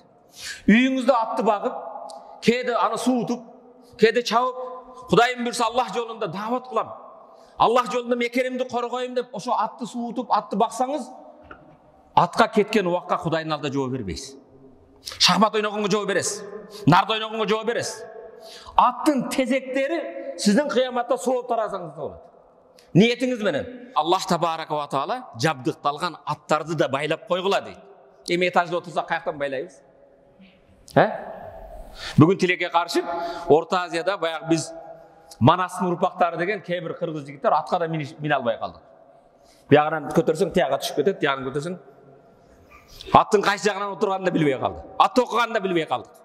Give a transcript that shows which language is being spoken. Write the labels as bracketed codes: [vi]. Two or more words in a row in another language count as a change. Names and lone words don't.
[ky] Үйүңүздө атты багып, кээде аны суутуп, кээде чабып, Кудайым буйрса Аллах жолунда даават кылам, Аллах жолунда мекеримди коргойм деп ошо атты суутуп, атты баксаңыз, атка кеткен убакка Кудайдын алдында жооп бербейсиз. Шахмат ойногонго жооп бересиз. Нарда ойногонго жооп бересиз. Аттын тезектери сиздин кыяматта сооп тарасаңыз да болот. Ниетиңиз менен. Аллах [ar] تبارك وتعالى [ky] жабдыкталган аттарды да байлап койгула дейт. Эми этажда отурсак каяктан байлайбыз? Бүгүн тилекке каршы Орто Азияда баягы биз Манастын урпактары деген кээ бир кыргыз жигиттер атка да мине албай калды. Биягынан көтөрсөң тияга түшүп кетет, тиягын көтөрсөң аттын кайсы жагынан отурганын да билбей калды.